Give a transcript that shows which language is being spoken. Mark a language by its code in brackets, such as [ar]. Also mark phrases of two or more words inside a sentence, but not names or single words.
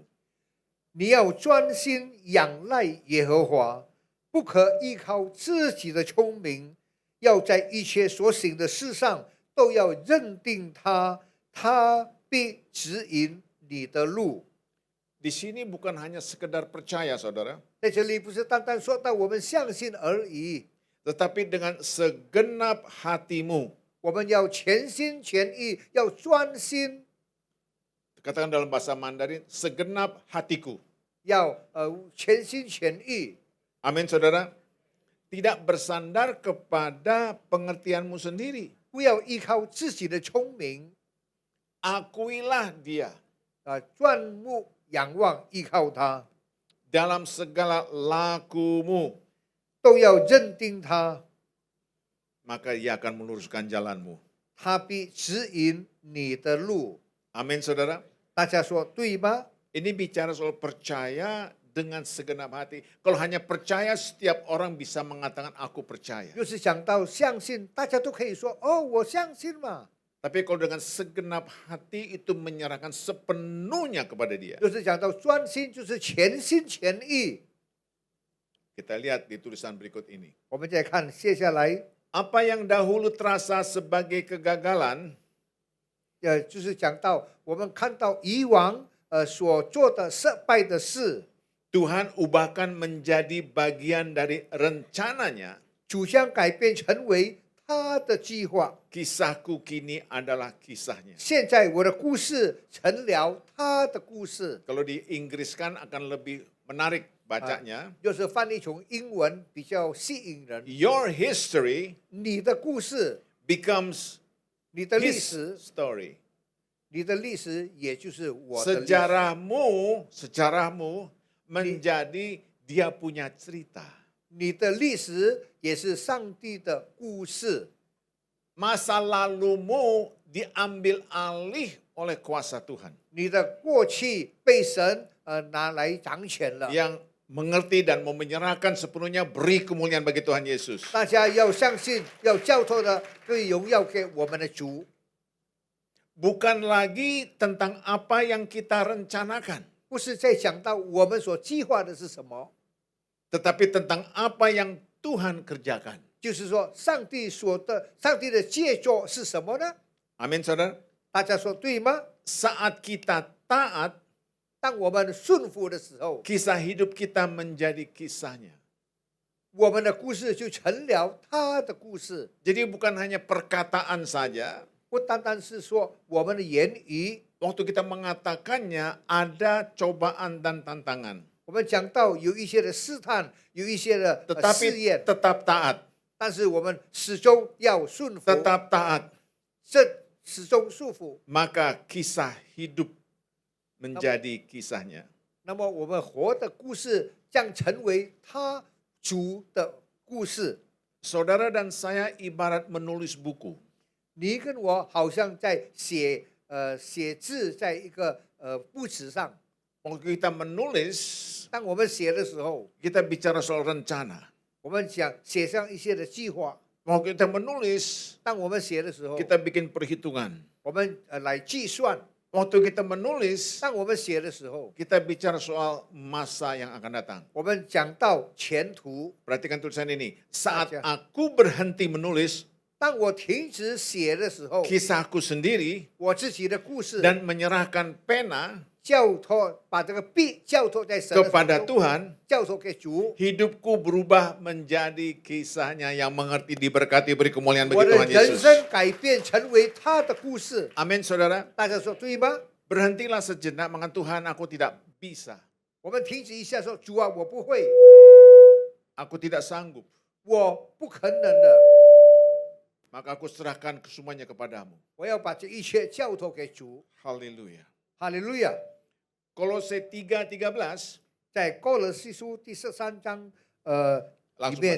[zh] 你要专心仰赖耶和华，不可依靠自己的聪明，要在一切所行的事上都要认定他，他必指引你的路。 [id] Di sini bukan hanya sekedar percaya, saudara, [zh] 在这里不是单单说到我们相信而已， [id] tetapi dengan segenap hatimu. [zh] 我们要全心全意，要专心， [id] Katakan dalam bahasa Mandarin, segenap hatiku. [zh] 要全心全意。 [id] Amin, saudara. Tidak bersandar kepada pengertianmu sendiri. [zh] 不要依靠自己的聪明， [id] Akuilah dia. [zh] 仰望依靠他， [id] dalam segala lakumu, [zh] 都要认定他， [id] maka ia akan meluruskan jalanmu. [zh] 他必指引你的路。 [id] Amin saudara. [zh] 大家说对吗？ [id] Ini bicara soal percaya dengan segenap hati. Kalau hanya percaya, setiap orang bisa mengatakan aku percaya. [zh] 就是讲到相信，大家都可以说哦，我相信嘛。 [id] Tapi kalau dengan segenap hati itu menyerahkan sepenuhnya kepada dia. [zh] 就是讲到专心，就是全心全意。 [id] Kita lihat di tulisan berikut ini. [zh] 我们再看接下来， [id] Apa yang dahulu terasa sebagai kegagalan, [zh] 就是讲到我们看到以往所做的失败的事， [id] Tuhan ubahkan menjadi bagian dari rencananya. [zh] 主将改变成为他的计划。 [id] Kisahku kini adalah kisahnya. [zh] 现在我的故事成了他的故事， [id] Kalau diinggriskan akan lebih menarik bacanya. [zh] 就是翻译成英文比较吸引人。 [en] Your history [zh] 你的故事， [en] becomes [zh] 你的历 [en] his [zh] 史， [en] story. [zh] 你的历史也就是我的历史。 [id] Sejarahmu menjadi dia punya cerita. [zh] 你的历史也是上帝的故事。 [id] Masa lalumu diambil alih oleh kuasa Tuhan. [zh] 你的过去被神拿来掌权了。 [id] Yang mengerti dan mau menyerahkan sepenuhnya, beri kemuliaan bagi Tuhan Yesus. [zh] 大家要相信，要交托的对荣耀给我们的主， [id] Bukan lagi tentang apa yang kita rencanakan, [zh] 不是在讲到我们所计划的是什么， [id] tetapi tentang apa yang Tuhan kerjakan. [zh] 就是说上帝的杰作是什么呢？ [id] Amin saudara. [zh] 大家说对吗？ [id] Saat kita taat, [zh] 当我们顺服的时候， [id] kisah hidup kita menjadi kisahnya. [zh] 我们的故事就成了他的故事， [id] Jadi bukan hanya perkataan saja. [zh] 不单单是说我们的言语。 [id] Waktu kita mengatakannya ada cobaan dan tantangan. [zh] 我们讲到有一些的试探，有一些的试 [id] Tetapi [zh] 验， [id] tetap taat. [zh] 但是我们始终要顺服， [id] Tetap taat. [zh] 始终束缚。 [id] Maka kisah hidup menjadi kisahnya. [zh] 那么我们活的故事将成为他主的故事。 [id] Saudara dan saya ibarat menulis buku. [zh] 你跟我好像在写字，在一个簿子上。 [id] Waktu kita menulis, [zh] 当我们写的时候， [id] kita bicara soal rencana. [zh] 我们讲写上一些的计划。 [id] Waktu kita menulis, [zh] 当我们写的时候， [id] kita bikin perhitungan. [zh] 我们来计算。 [id] Waktu kita menulis, [zh] 当我们写的时候， [id] kita bicara soal masa yang akan datang. [zh] 我们讲到前途。 [id] Perhatikan tulisan ini. Saat Baca. aku berhenti menulis [zh] 当我停止写的时候， [id] kisahku sendiri [zh] 我自己的故事 [id] dan menyerahkan pena [zh] 交托，把这个笔交托在神的手 [id] kepada [zh] 中， [id] Tuhan, [zh] 交托给主。 [id] hidupku berubah menjadi kisahnya yang mengerti, diberkati, beri kemuliaan [zh] 我 [id] bagi [zh] 的 [id] Tuhan [zh] 人 [id] Yesus. [zh] 生改变成为他的故事。 [id] Amin saudara. [zh] 大家说对吗？ [id] Berhentilah sejenak mengatakan Tuhan aku tidak bisa. [zh] 我们停止一下说，主啊，我不会， [id] Aku tidak sanggup. [zh] 我不可能的， [id] Maka aku serahkan semuanya kepadamu. [zh] 我要把这一切交托给主。 [id] Haleluya. [zh] 哈利路亚！ [id] Kolose 3:13. [zh] 在哥罗西书第13章里 [id] Langsung [zh] 面